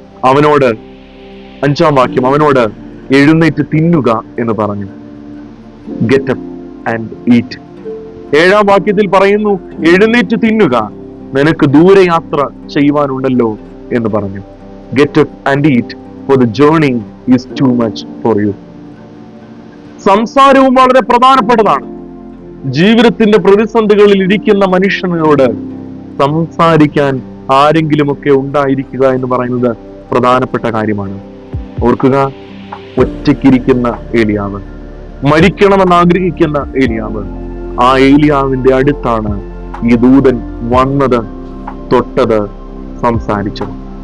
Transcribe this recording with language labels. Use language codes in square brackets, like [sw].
[ml] അവനോട് 5-ാം വാക്യം, അവനോട് എഴുന്നേറ്റ് തിന്നുക എന്ന് പറഞ്ഞു. [en] Get up and eat. [ml] 7-ാം വാക്യത്തിൽ പറയുന്നു, എഴുന്നേറ്റ് തിന്നുക, നിനക്ക് ദൂരയാത്ര ചെയ്യുവാനുണ്ടല്ലോ എന്ന് പറഞ്ഞു. [en] Get up and eat, for the journey is too much for you. [ml] സംസാരവും വളരെ പ്രധാനപ്പെട്ടതാണ്. ജീവിതത്തിന്റെ പ്രതിസന്ധികളിൽ ഇരിക്കുന്ന മനുഷ്യനോട് സംസാരിക്കാൻ ആരെങ്കിലുമൊക്കെ ഉണ്ടായിരിക്കുക എന്ന് പറയുന്നത് പ്രധാനപ്പെട്ട കാര്യമാണ്. ഓർക്കുക, ഒറ്റയ്ക്കിരിക്കുന്ന ഏലിയാവ്, മരിക്കണമെന്ന് ആഗ്രഹിക്കുന്ന ഏലിയാവ്, ആ ഏലിയാവിന്റെ അടുത്താണ് ഈ ദൂതൻ വന്നത്, തൊട്ടത്, സംസാരിച്ചത്.